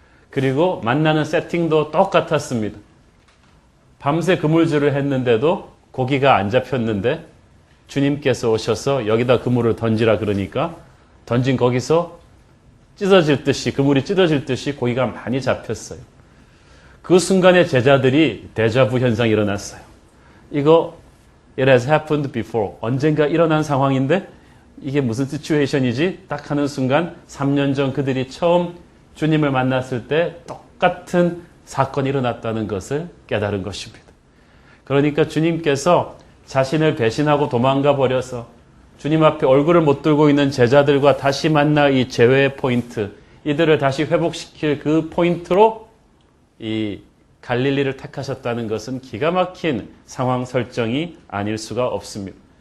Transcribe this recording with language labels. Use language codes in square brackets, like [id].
[ko] 그리고 만나는 세팅도 똑같았습니다. 밤새 그물질을 했는데도 고기가 안 잡혔는데 주님께서 오셔서 여기다 그물을 던지라 그러니까 던진 거기서 그물이 찢어질 듯이 고기가 많이 잡혔어요. 그 순간에 제자들이 데자부 현상이 일어났어요. 이거 [en] it has happened before. [ko] 언젠가 일어난 상황인데 이게 무슨 시츄에이션이지? 딱 하는 순간 3년 전 그들이 처음 주님을 만났을 때 똑같은 사건이 일어났다는 것을 깨달은 것입니다. 그러니까 주님께서 자신을 배신하고 도망가 버려서 주님 앞에 얼굴을 못 들고 있는 제자들과 다시 만나 이 재회의 포인트, 이들을 다시 회복시킬 그 포인트로 이 갈릴리를 택하셨다는 것은 기가 막힌 상황 설정이 아닐 수가 없습니다.